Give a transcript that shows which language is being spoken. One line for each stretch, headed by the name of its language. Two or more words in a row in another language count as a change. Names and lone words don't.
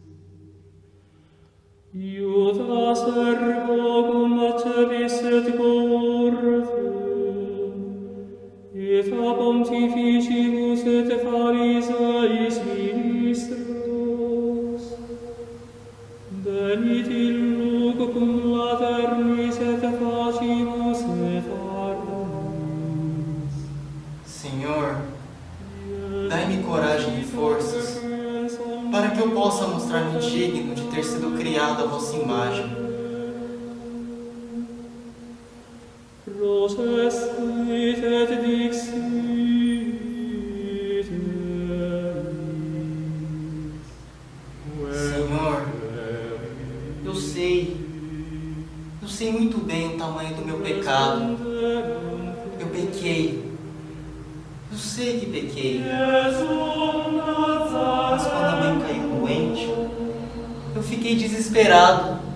Latin: Iudas ergo cum accebis et cohortem, et a pontificibus et Pharisaeis ministros, venit illuc cum laternis et facibus et armis.
Portuguese: Senhor, dai-me coragem e forças, para que eu possa mostrar-me digno de ter sido criado à vossa imagem.
Latin: Processit et dixit eis.
Portuguese: Senhor, eu sei muito bem o tamanho do meu pecado. Eu pequei. Eu sei que pequei. Mas quando a mãe caiu doente, eu fiquei desesperado.